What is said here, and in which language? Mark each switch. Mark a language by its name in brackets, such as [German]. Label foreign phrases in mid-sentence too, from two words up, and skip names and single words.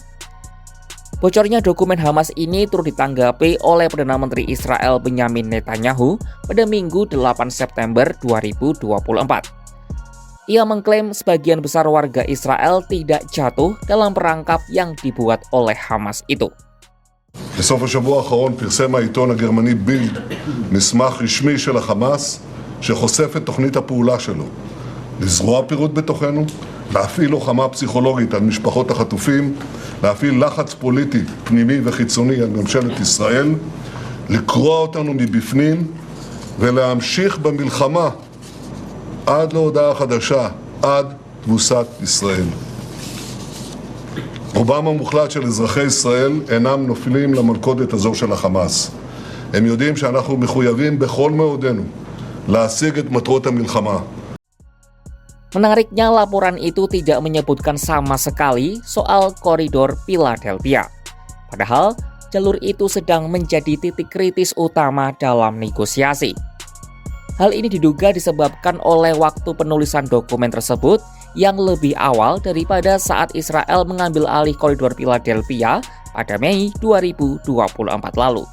[Indonesian] Bocornya dokumen Hamas ini turut ditanggapi oleh Perdana Menteri Israel Benyamin Netanyahu pada Minggu 8 September 2024. Ia mengklaim sebagian besar warga Israel tidak jatuh dalam perangkap yang dibuat oleh Hamas itu. [Hebrew] בסוף השבוע האחרון פרסם העיתון הגרמני בילד מסמך רשמי של החמאס שחושף את תוכנית הפעולה שלו, לזרוע פירוד בתוכנו, להפעיל לוחמה פסיכולוגית על משפחות החטופים, להפעיל לחץ פוליטי פנימי וחיצוני על ממשלת ישראל, לקרוע אותנו מבפנים ולהמשיך במלחמה עד להודעה חדשה, עד תבוסת ישראל. רובם המוחלט של אזרחי ישראל אינם נופלים למלכודת הזו של החמאס. הם יודעים שאנחנו מחויבים בכל מאודנו להשיג את מטרות המלחמה. [Indonesian] Menariknya, laporan itu tidak menyebutkan sama sekali soal koridor Philadelphia. Padahal, jalur itu sedang menjadi titik kritis utama dalam negosiasi. Hal ini diduga disebabkan oleh waktu penulisan dokumen tersebut yang lebih awal daripada saat Israel mengambil alih koridor Philadelphia pada Mei 2024 lalu.